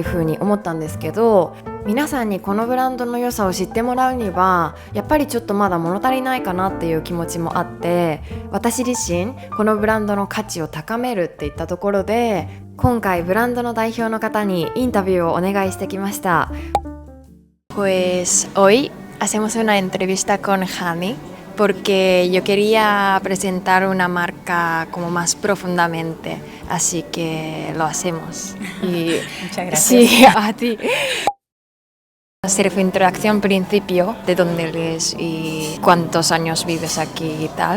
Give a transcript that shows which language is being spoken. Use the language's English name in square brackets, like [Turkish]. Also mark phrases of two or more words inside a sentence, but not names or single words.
[Japanese] ふうに思ったんですけど、皆さんにこのブランドの良さを知ってもらうにはやっぱりちょっとまだ物足りないかなっていう気持ちもあって、私自身このブランドの価値を高めるっていったところで今回ブランドの代表の方にインタビューをお願いしてきました。 [Spanish] Pues hoy hacemos una entrevista con Hani porque yo quería presentar una marca como más profundamente, así que lo hacemos. Y Muchas gracias. Sí, a ti. Hacer tu introducción principio, de dónde eres y cuántos años vives aquí y tal.